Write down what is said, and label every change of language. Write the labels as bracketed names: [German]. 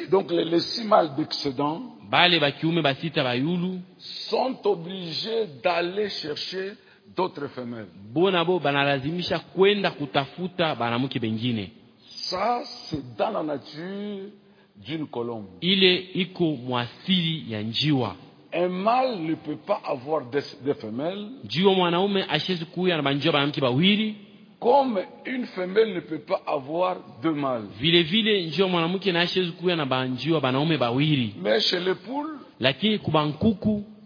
[French] les 6 mâles d'excédent, [Swahili] bale bakiume basita bayulu, [French] sont obligés d'aller chercher d'autres femelles. [Swahili] Bona bo banalazimisha kwenda kutafuta banamuke bengine. [French] Ça, c'est dans la nature d'une colombe. [Swahili] Ile iko mwasili ya njiwa. [French] Un mâle ne peut pas avoir des femelles. [Swahili] Njiwa mwanaume hashezi kuya na banjiwa banamke bawili. [French] Comme une femelle ne peut pas avoir deux mâles. [Swahili] Vile vile njiwa mwanamke na hashezi kuya na banjiwa banaume bawili. [French] Mais chez les poules. [Swahili] Lakini kuba nkuku.